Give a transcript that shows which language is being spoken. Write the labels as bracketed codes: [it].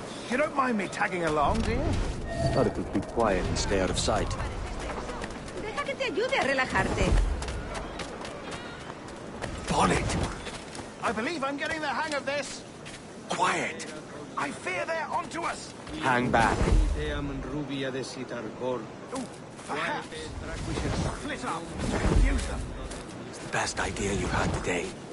[en] You don't mind me tagging along, do you? Thought it would be quiet and stay out of sight. [es] Deja que te ayude a relajarte. [en] Bonnet! I believe I'm getting the hang of this. Quiet! I fear they're onto us. Hang back. Oh, perhaps we should split up to confuse them. It's the best idea you've had today.